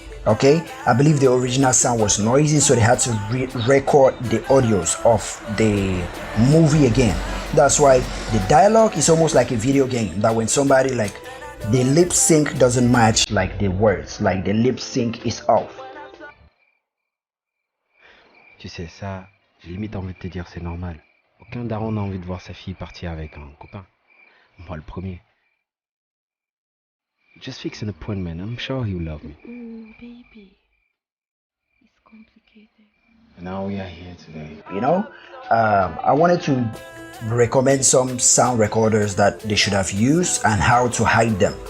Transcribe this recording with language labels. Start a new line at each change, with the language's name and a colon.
English: Okay, I believe the original sound was noisy, so they had to record the audios of the movie again. That's why the dialogue is almost like a video game, that when somebody like the lip sync doesn't match like the words, like the lip sync is off.
French: Tu sais, ça, j'ai limite envie de te dire c'est normal. Aucun daron n'a envie de voir sa fille partir avec un copain. Moi le premier.
English: Just fix an appointment, I'm sure he'll love me. Baby, it's complicated. Now we are here today. You know, I wanted to recommend some sound recorders that they should have used and how to hide them.